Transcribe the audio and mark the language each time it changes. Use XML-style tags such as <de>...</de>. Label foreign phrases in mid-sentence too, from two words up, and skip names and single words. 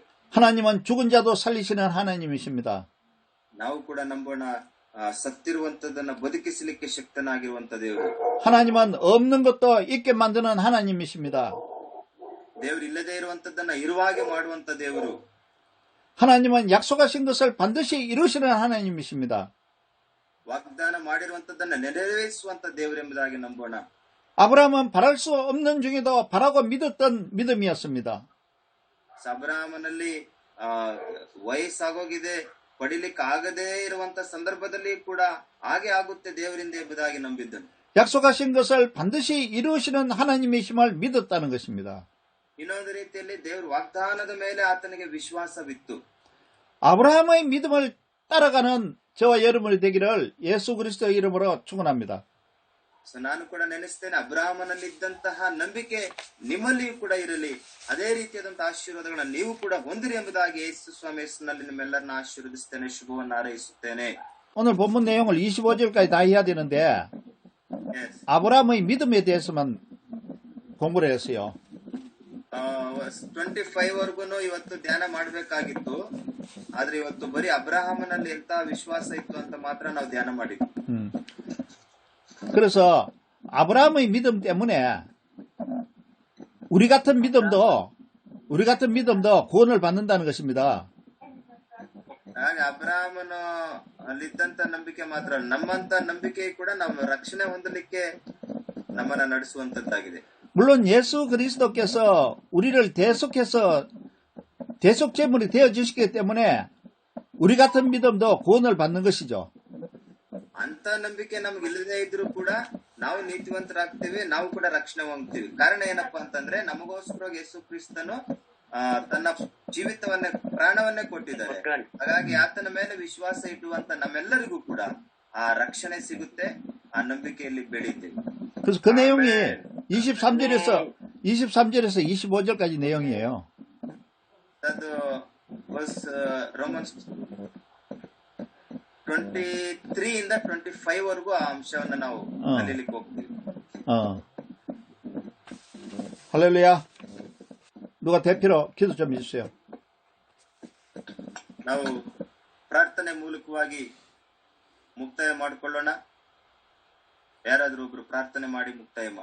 <ko>하나님은 죽은 자도 살리시는 하나님이십니다.</ko> <kn>ನಾವು ಕೂಡ ನಂಬೋಣ, ಸತ್ತಿರುವಂತದನ್ನ ಬದುಕಿಸಲಿಕ್ಕೆ ಶಕ್ತನಾಗಿರುವಂತ ದೇವರು.</kn> <ko>하나님은 없는 것도 있게 만드는 하나님이십니다.</ko> <kn>ದೇವರು ಇಲ್ಲದೆ ಇರುವಂತದ್ದನ್ನ ಇರುವಾಗೆ ಮಾಡುವಂತ ದೇವರು.</kn> <ko>하나님은 약속하신 것을 반드시 이루시는 하나님이십니다.</ko> <kn>ವಾಗ್ದಾನ ಮಾಡಿರುವಂತದ್ದನ್ನ ನೆರವೇರಿಸುವಂತ ದೇವರೆಂಬುದಾಗಿ ನಂಬೋಣ.</kn> <ko>아브라함은 바랄 수 없는 중에도 바라고 믿었던 믿음이었습니다.</ko> <kn>ಅಬ್ರಾಹ್ಮನಲ್ಲಿ ವಯಸ್ಸಾಗೋಗಿದೆ, ಪಡಿಲಿಕ್ಕೆ ಆಗದೇ ಇರುವಂತ ಸಂದರ್ಭದಲ್ಲಿ ಕೂಡ ಹಾಗೆ ಆಗುತ್ತೆ ದೇವರಿಂದ ಎಂಬುದಾಗಿ ನಂಬಿದ್ದನು.</kn> <ko>약속하신 것을 반드시 이루시는 하나님이심을 믿었다는 것입니다.</ko> <kn>ಇನ್ನೊಂದು ರೀತಿಯಲ್ಲಿ ದೇವರು ವಾಗ್ದಾನದ ಮೇಲೆ ಆತನಿಗೆ ವಿಶ್ವಾಸವಿತ್ತು.</kn> <ko>아브라함의 믿음을 따라가는 저와 여러분이 되기를 예수 그리스도의 이름으로 축원합니다.</ko> <kn>ನಾನು ಕೂಡ ನೆನೆಸ್ತೇನೆ, ಅಬ್ರಾಹ್ಮನಲ್ಲಿದ್ದಂತಹ ನಂಬಿಕೆ ನಿಮ್ಮಲ್ಲಿಯೂ ಕೂಡ ಇರಲಿ, ಅದೇ ರೀತಿಯಾದಂತಹ ಆಶೀರ್ವಾದಗಳನ್ನ ನೀವು ಕೂಡ ಹೊಂದಿರಿ ಎಂಬುದಾಗಿ ಯೇಸು ಸ್ವಾಮಿ ಹೆಸರಿನಲ್ಲಿ ನಿಮ್ಮೆಲ್ಲರನ್ನ ಆಶೀರ್ವದಿಸ್ತೇನೆ, ಶುಭವನ್ನು ಹಾರೈಸುತ್ತೇನೆ.</kn> <ko>오늘 본문 내용을 25절까지 다 해야 되는데 아브라함의 믿음에 대해서만 공부를 했어요.</ko> <kn>25 ಇವತ್ತು ಧ್ಯಾನ ಮಾಡಬೇಕಾಗಿತ್ತು, ಆದ್ರೆ ಇವತ್ತು ಬರೀ ಅಬ್ರಾಹಮನಲ್ಲಿ ಎಂತ ವಿಶ್ವಾಸ ಇತ್ತು ಅಂತ ಮಾತ್ರ ನಾವು ಧ್ಯಾನ ಮಾಡಿದ್ವಿ.</kn> <ko>그래서 아브라함의 믿음 때문에 우리 같은 믿음도 구원을 받는다는 것입니다.</ko> <kn>ಹಾಗೆ ಅಬ್ರಾಹಮನ ಅಲ್ಲಿದ್ದಂತ ನಂಬಿಕೆ ಮಾತ್ರ ನಮ್ಮಂತ ನಂಬಿಕೆ ಕೂಡ ನಾವು ರಕ್ಷಣೆ ಹೊಂದಲಿಕ್ಕೆ ನಮ್ಮನ್ನ ನಡೆಸುವಂತದ್ದಾಗಿದೆ.</kn> <ko>물론 예수 그리스도께서 우리를 대속해서 대속제물이 되어 주시기 때문에 우리 같은 믿음도 구원을 받는 것이죠.</ko> <kn>ಅಂತ ನಂಬಿಕೆ ನಮ್ಗೆ ಇಲ್ಲದೆ ಇದ್ರು ಕೂಡ ನಾವು ನೀತಿವಂತರಾಗ್ತೀವಿ, ನಾವು ಕೂಡ ರಕ್ಷಣೆ ಹೊಂದ್ತೀವಿ. ಕಾರಣ ಏನಪ್ಪಾ ಅಂತಂದ್ರೆ ನಮಗೋಸ್ಕರ ಯೇಸು ಕ್ರಿಸ್ತನು ತನ್ನ ಜೀವಿತವನ್ನೇ ಪ್ರಾಣವನ್ನೇ ಕೊಟ್ಟಿದ್ದಾರೆ. ಹಾಗಾಗಿ ಆತನ ಮೇಲೆ ವಿಶ್ವಾಸ ಇಡುವಂತ ನಮ್ಮೆಲ್ಲರಿಗೂ ಕೂಡ ಆ ರಕ್ಷಣೆ ಸಿಗುತ್ತೆ, ಆ ನಂಬಿಕೆಯಲ್ಲಿ ಬೆಳೀತೀವಿ.</kn> <ko>그래서 그 내용이 23절에서 25절까지 내용이에요.</ko> <kn>ಅದು ರೋಮನ್ಸ್ 23 ಇಂದ 25 ವರೆಗೂ ಆ ಅಂಶವನ್ನ ನಾವು ಕಲೀಲಿಕ್ಕೆ ಹೋಗ್ತೀವಿ.</kn> <ko>할렐루야. 누가 대표로 기도 좀 해주세요.</ko> <kn>ನಾವು ಪ್ರಾರ್ಥನೆ ಮೂಲಕವಾಗಿ ಮುಕ್ತಾಯ ಮಾಡಿಕೊಳ್ಳೋಣ. ಯಾರಾದ್ರೂ ಒಬ್ರು ಪ್ರಾರ್ಥನೆ ಮಾಡಿ ಮುಕ್ತಾಯ ಮಾಡಿ.</kn>